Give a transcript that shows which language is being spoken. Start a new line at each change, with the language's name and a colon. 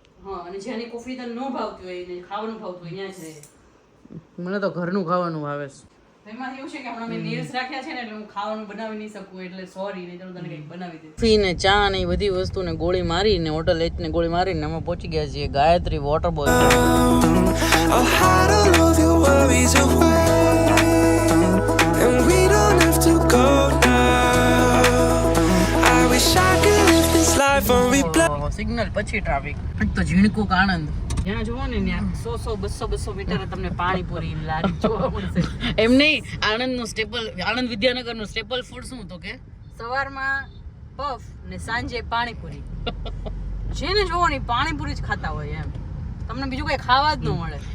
Gujarati: હા અને જેની કોફી તને ન ભાવતી હોય ને ખાવાનું ભાવતું હોય ત્યાં જ રહે મને તો ઘરનું ખાવાનું ભાવે છે એમાં એવું છે કે હમણાં મેં નેલ્સ રાખ્યા છે ને એટલે હું ખાવાનું બનાવી નહીં શકું એટલે સોરી નહીં તો હું તને કંઈક બનાવી દઈશ કોફી ને ચા ને એ બધી વસ્તુને ગોળી મારીને હોટલ એચ ને ગોળી મારીને અમે પહોંચી ગયા છીએ ગાયત્રી વોટર બોલ
English: I'll hide all of your worries away, and we don't have to go now. I wish I could live this life on replay.
Gujarati: Signal પછી ટ્રાફિક તો ઝીણકુક આણંદ જ્યાં જોવો ને ત્યાં 100-200 મીટરે તમને પાણીપુરી લારી જોવા મળશે એમ નહીં આણંદનું સ્ટેપલ આણંદ વિદ્યાનગરનું સ્ટેપલ ફૂડ શું તો કે સવારમાં પફ ને સાંજે પાણીપુરી જેને જોવો ને પાણીપુરી જ ખાતા હોય એમ તમને બીજું કઈ ખાવા જ ન મળે